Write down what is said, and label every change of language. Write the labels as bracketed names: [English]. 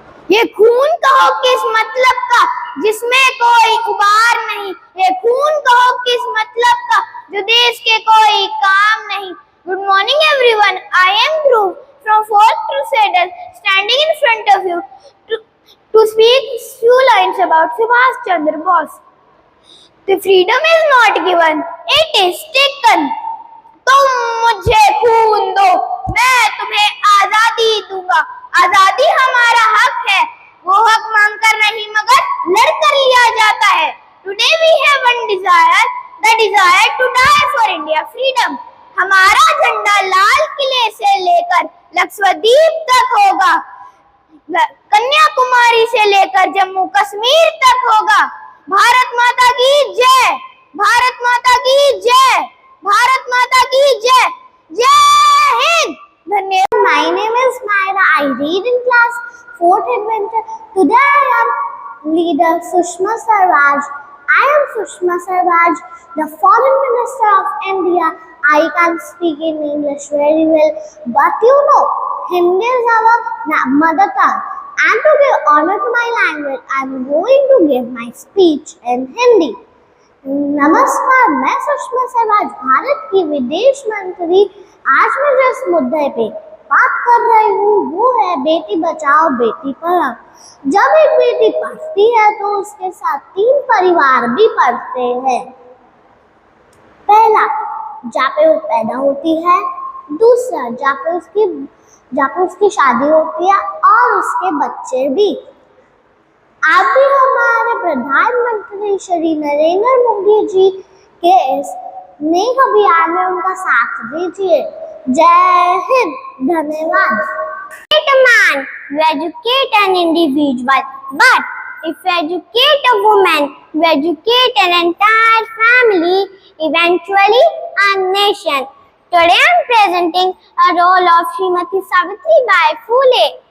[Hindi] ये खून कहो किस मतलब का जिसमें कोई उबार नहीं, ये खून कहो किस मतलब का जो देश के कोई काम नहीं। [English] Good morning everyone, I am Dhruv from 4th Crusader standing in front of you to speak few lines about Subhash Chandra Bose. The freedom is not given, it is taken. [Hindi] तुम मुझे खून दो, मैं तुम्हें आजादी दूंगा। आजादी हमारा हक है, वो हक मांगकर नहीं मगर लड़कर लिया जाता है। Today we have one desire, the desire to die for India freedom. हमारा झंडा लाल किले से लेकर लक्षद्वीप तक होगा, कन्याकुमारी से लेकर जम्मू कश्मीर तक होगा। भारत माता की जय, भारत माता की जय, भारत माता की जय। जय हिंद। धन्यवाद। [English] My name is Myra. I read in class 4th Adventure. Today I am leader Sushma Swaraj. I am Sushma Swaraj, the Foreign Minister of India. I can speak in English very well, but you know, Hindi is our mother tongue. And to give honor to my language, I am going to give my speech in Hindi. [Hindi] नमस्कार, मैं सुषमा स्वराज, भारत की विदेश मंत्री। आज मैं जिस मुद्दे पे बात कर रही हूँ वो है बेटी बचाओ बेटी पढ़ाओ। जब एक बेटी पढ़ती है तो उसके साथ 3 परिवार भी पढ़ते हैं। पहला, जहाँ पे वो पैदा होती है। दूसरा, जहाँ पे उसकी शादी होती है और उसके बच्चे भी। आप भी हमारे प्रधानमंत्री श्री नरेंद्र मोदी जी के इस नेक अभियान में उनका साथ दीजिए। जय हिंद, धन्यवाद। [English] Educate a man, you educate an individual, but if you educate a woman, you educate an entire family, eventually a nation. Today I am presenting a role of Srimati Savitri Bai Phule.